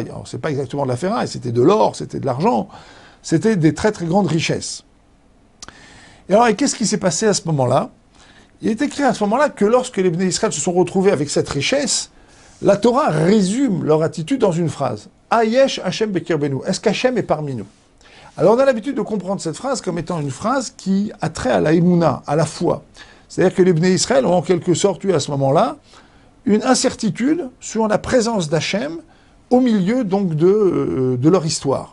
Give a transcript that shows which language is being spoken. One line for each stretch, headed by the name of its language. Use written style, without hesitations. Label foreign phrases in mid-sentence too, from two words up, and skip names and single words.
French: Alors c'est pas exactement de la ferraille, c'était de l'or, c'était de l'argent, c'était des très très grandes richesses. Et alors qu'est-ce qui s'est passé à ce moment-là? Il est écrit à ce moment-là que lorsque les
Hebrew: Bnei Israël
French: se sont retrouvés avec cette richesse, la Torah résume leur attitude dans une phrase.
Hebrew: Ayesh Hashem bekirbenu.
French: Est-ce qu'Hashem est parmi nous? Alors on a l'habitude de comprendre cette phrase comme étant une phrase qui a trait à la émouna, à la foi. C'est-à-dire que les
Hebrew: Bnei Israël
French: ont en quelque sorte eu à ce moment-là une incertitude sur la présence d'Hachem au milieu donc de leur histoire.